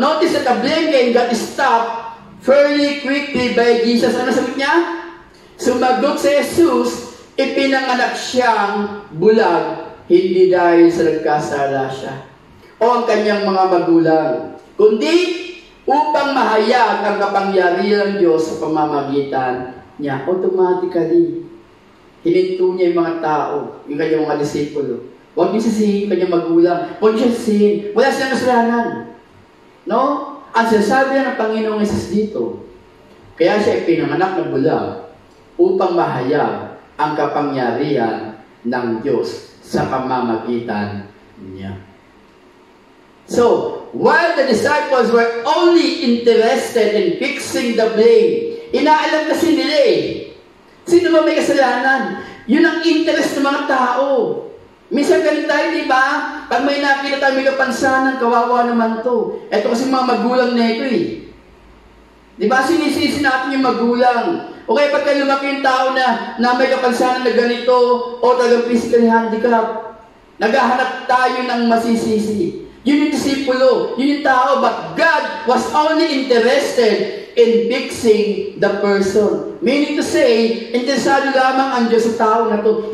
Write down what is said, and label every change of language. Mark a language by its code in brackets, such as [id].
[en] Notice that the blame game got stopped fairly quickly by Jesus. [tl] Ano sagot niya? Sumagot si Jesus, ipinanganak siyang bulag, hindi dahil sa nagkasala siya o ang kanyang mga magulang, kundi upang mahayag ang kapangyarihan ng Diyos sa pamamagitan niya. Automatically, hininto niya yung mga tao, yung kanyang mga disipulo. Huwag niyo sisihin yung kanyang magulang. Huwag niyo sisihin. Wala silang kasalanan. No? Ang sinasabi ng Panginoong Jesus dito, kaya siya ipinanganak ng bulag upang mahayag ang kapangyarihan ng Diyos sa pamamagitan niya. [en] So, while the disciples were only interested in fixing the blame, [tl] inaalam kasi nila sino ba may kasalanan? Yun ang interest ng mga tao. Minsan ganun tayo, di ba? Pag may nakita tayo may kapansanan, kawawa naman to. Ito kasi mga magulang na ito Di ba? Sinisisi natin yung magulang. O kaya pagka lumaki yung tao na may kapansanan na ganito o talagang physically handicapped, naghahanap tayo ng masisisi. Yun yung disipulo, yun yung tao, [en] but God was only interested in fixing the person. Meaning to say, [tl] interesado lamang ang Diyos sa tao na to.